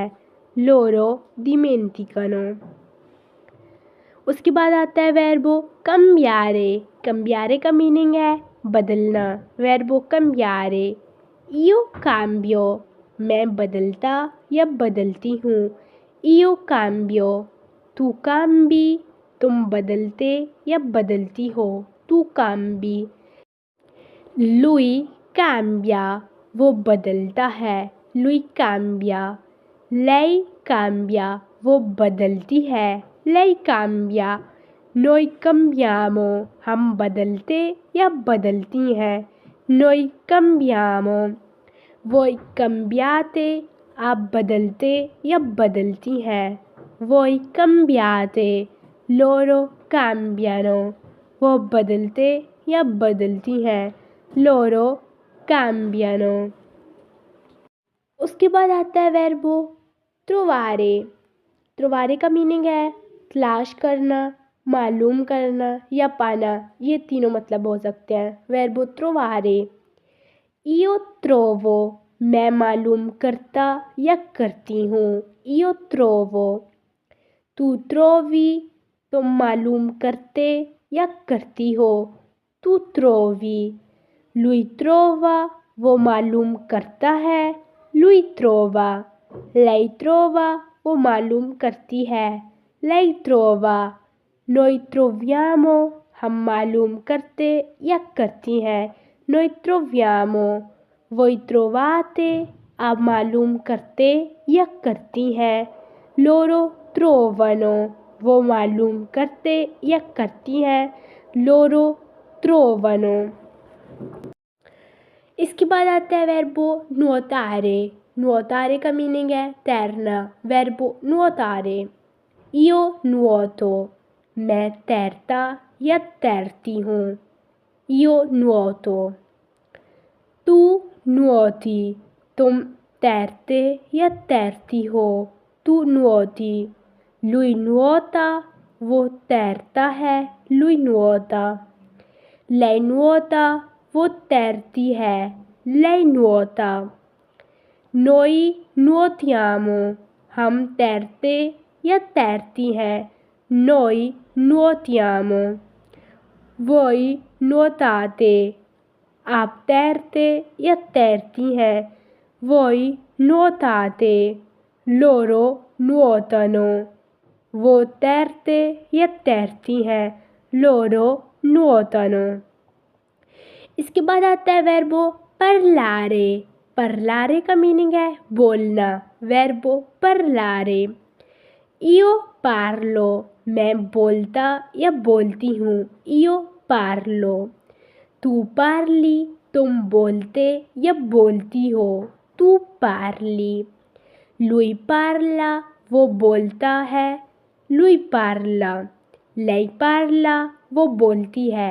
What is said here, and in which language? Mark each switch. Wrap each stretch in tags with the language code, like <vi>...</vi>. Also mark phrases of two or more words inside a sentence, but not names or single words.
<it>Loro dimenticano.</it> <ur>اس کے بعد آتا ہے</ur> <it>verbo cambiare.</it> <ur>Cambiare کا میننگ ہے بدلنا.</ur> <it>Verbo cambiare. Io cambio.</it> <ur>میں بدلتا یا بدلتی ہوں.</ur> <it>Io cambio. Tu cambi.</it> <ur>تم بدلتے یا بدلتی ہو.</ur> <it>Tu cambi. Lui cambia.</it> <ur>وہ بدلتا ہے.</ur> <it>Lui cambia. Lei cambia.</it> <ur>وہ بدلتی ہے.</ur> <it>Lei cambia. Noi cambiamo.</it> <ur>ہم بدلتے یا بدلتی ہیں.</ur> <it>Noi cambiamo. Voi cambiate.</it> <ur>آپ بدلتے یا بدلتی ہیں.</ur> <it>Voi cambiate. Loro cambiano.</it> <ur>وہ بدلتے یا بدلتی ہیں.</ur> <it>Loro cambiano.</it> <ur>اس کے بعد آتا ہے</ur> <it>verbo trovare.</it> <ur>Trovare کا میننگ ہے تلاش کرنا، معلوم کرنا یا پانا. یہ تینوں مطلب ہو سکتے ہیں.</ur> <it>Verbo trovare. Io trovo.</it> <ur>میں معلوم کرتا یا کرتی ہوں.</ur> <it>Io trovo. Tu trovi.</it> <ur>تم معلوم کرتے یا کرتی ہو.</ur> <it>Tu trovi. Lui trova.</it> <ur>وہ معلوم کرتا ہے.</ur> <it>Lui trova. Lei trova.</it> <ur>وہ معلوم کرتی ہے.</ur> <it>Lei trova. Noi troviamo.</it> <ur>ہم معلوم کرتے یا کرتی ہیں.</ur> <it>Noi troviamo. Voi trovate.</it> <ur>آپ معلوم کرتے یا کرتی ہیں.</ur> <it>Loro trovano.</it> <ur>وہ معلوم کرتے یا کرتی ہیں.</ur> <it>Loro trovano.</it> <ur>اس کے بعد آتا ہے</ur> <it>verbo nuotare.</it> <ur>Nuotare کا میننگ ہے تیرنا.</ur> <it>Verbo nuotare. Io nuoto.</it> <ur>میں تیرتا یا تیرتی ہوں.</ur> <it>Io nuoto. Tu nuoti.</it> <ur>تم تیرتے یا تیرتی ہو.</ur> <it>Tu nuoti. Lui nuota.</it> <ur>وہ تیرتا ہے.</ur> <it>Lui nuota. Lei nuota.</it> <ur>وہ تیرتی ہے.</ur> <it>Lei nuota. Noi nuotiamo.</it> <ur>ہم تیرتے یا تیرتی ہیں.</ur> <it>Noi nuotiamo. Voi nuotate.</it> <ur>آپ تیرتے یا تیرتی ہیں.</ur> <it>Voi nuotate. Loro nuotano.</it> <ur>وہ تیرتے یا تیرتی ہیں.</ur> <it>Loro nuotano.</it> <ur>اس کے بعد آتا ہے</ur> <it>verbo parlare.</it> <ur>Parlare کا میننگ ہے بولنا.</ur> <it>Verbo parlare. Io parlo.</it> <ur>میں بولتا یا بولتی ہوں.</ur> <it>Io parlo. Tu parli.</it> <ur>تم بولتے یا بولتی ہو.</ur> <it>Tu parli. Lui parla,</it> <ur>وہ بولتا ہے.</ur> <it>Lui parla। Lei parla,</it> <ur>وہ بولتی ہے.</ur>